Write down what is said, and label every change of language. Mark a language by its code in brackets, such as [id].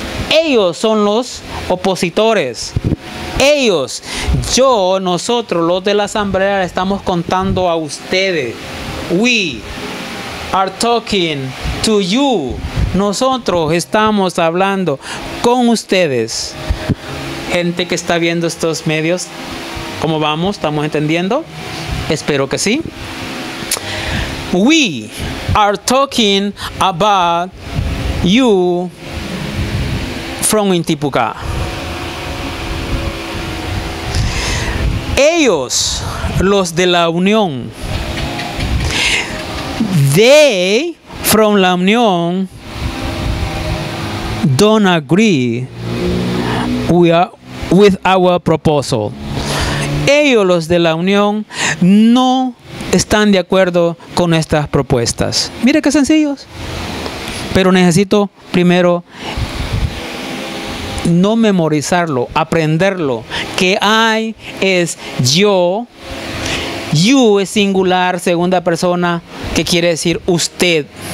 [es] Ellos son los opositores. Ellos, yo, nosotros, los de la asamblea, estamos contando a ustedes. [en] We are talking to you. [es] Nosotros estamos hablando con ustedes. Gente que está viendo estos medios, ¿cómo vamos? ¿Estamos entendiendo? Espero que sí. [en] We are talking about you from Intipucá. [es] Ellos, los de la Unión. [en] They from la Unión don't agree with our proposal. [es] Ellos, los de la Unión, no están de acuerdo con estas propuestas. Mire qué sencillos. Pero necesito primero no memorizarlo, aprenderlo. Que I es yo. You es singular, segunda persona, que quiere decir usted.